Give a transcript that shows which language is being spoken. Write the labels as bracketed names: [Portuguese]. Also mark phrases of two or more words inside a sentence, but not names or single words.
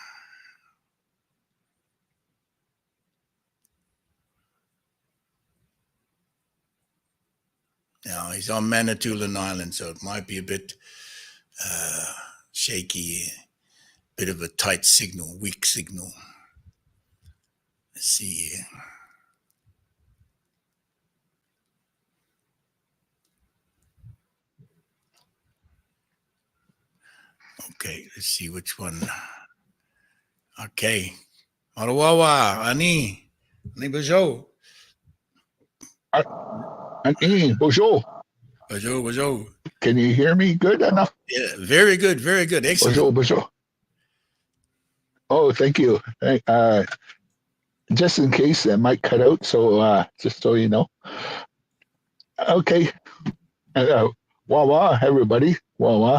[English] Now, he's on Manitoulin Island, so it might be a bit shaky, bit of a tight signal, weak signal. Let's see here. Okay, let's see which one. [Ojibwa] Okay. Marawawa, Ani Bojo. Ani Bojo. Bojo. [English] Can you hear me good enough? Yeah, very good. Excellent. Bojo. Oh, thank you. Just in case that might cut out, so just so you know. Okay. Wawa, everybody. Wawa.